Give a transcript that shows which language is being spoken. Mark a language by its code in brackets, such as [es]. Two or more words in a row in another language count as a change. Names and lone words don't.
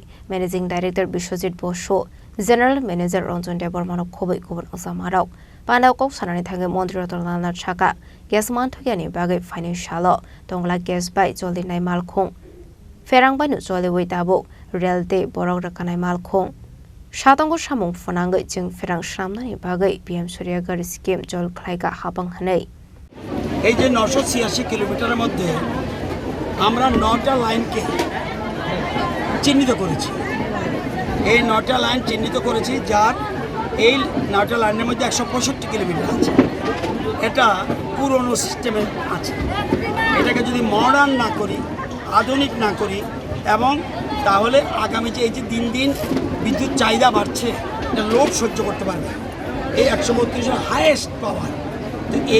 [en] Managing Director [trp] Biswajit Basu [en] General Manager [trp] Ranjan Debbarma no Khobwi Kubun Azamarok Pandao Kwcham thangi Mantri Ratanlal Nath chaka gas manthogani bagwi financial tongla gas bai joldi nai malkhung ferang bai no joldi weitabo realte borok rakanai malkhung Shatango samung funanggai jing ferang Swnamnani bagwi PM Suryagar scheme jol khlaiga habang hanai [bn] এই যে 986 কিলোমিটারের মধ্যে আমরা 9টা লাইনকে চিহ্নিত করেছি এই 9টা লাইন চিহ্নিত করেছি যার এই 9টা লাইনের মধ্যে 165 কিলোমিটার আছে এটা পুরনো সিস্টেমে আছে এটাকে যদি মডার্ন না করি আধুনিক না করি এবং তাহলে আগামী যে এই যে দিন দিন বিদ্যুৎ চাহিদা বাড়ছে এটা লোড সহ্য করতে পারবে এই 132 এর [en] highest power [bn] তো এই